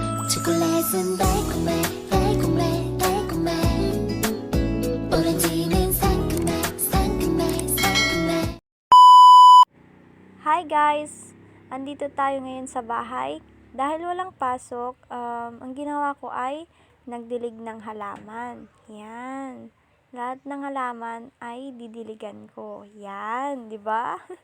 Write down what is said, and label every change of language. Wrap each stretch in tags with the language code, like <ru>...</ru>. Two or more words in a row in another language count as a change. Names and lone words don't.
<ko>초콜릿은 달콤해 달콤해 달콤해 오렌지는 상큼해 상큼해 상큼해.</ko> <en>Hi guys!</en> <tl>Andito tayo ngayon sa bahay. Dahil walang pasok, ang ginawa ko ay nagdilig ng halaman. Yan. Lahat ng halaman ay didiligan ko. Yan, di ba?</tl>